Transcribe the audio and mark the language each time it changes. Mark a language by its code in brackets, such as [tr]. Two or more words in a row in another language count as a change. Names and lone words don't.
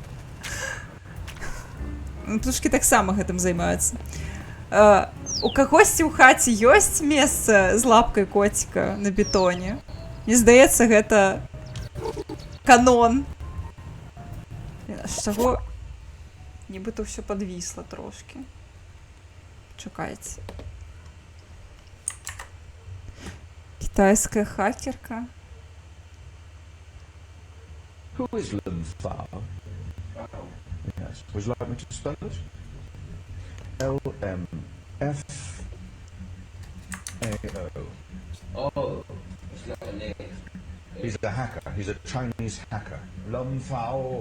[be] Ну, тушкі таксама гэтым займаюцца. У кагосьці ў хаце ёсць месца з лапкай коціка на бетоне? Мне здаецца, гэта канон. З чаго? [uk] нібито все подвисло трошки. [ru] Чекайте. Китайская хакерка. [en] Who is Lum Fao? Yes. Would you like me to spell it? L-M-F-A-O. Oh, it's not a name. He's a hacker. He's a Chinese hacker. Lum Fao.